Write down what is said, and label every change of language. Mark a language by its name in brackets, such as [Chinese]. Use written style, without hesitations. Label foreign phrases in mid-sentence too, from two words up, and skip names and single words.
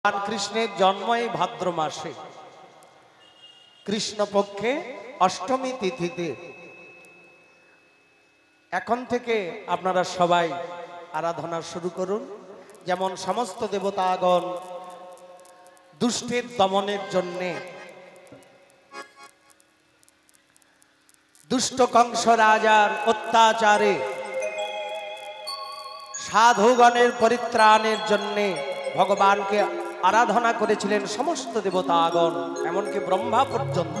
[Bangla] ভগবান কৃষ্ণের জন্ম এই ভাদ্র মাসে কৃষ্ণ পক্ষে অষ্টমী তিথিতে এখন থেকে আপনারা সবাই আরাধনা শুরু করুন। যেমন সমস্ত দেবতাগণ দুষ্টের দমনের জন্য দুষ্ট কংস রাজার অত্যাচারে সাধুগণের পরিত্রাণের জন্য ভগবানকে আরাধনা করেছিলেন সমস্ত দেবতাগণ, এমনকি ব্রহ্মা পর্যন্ত।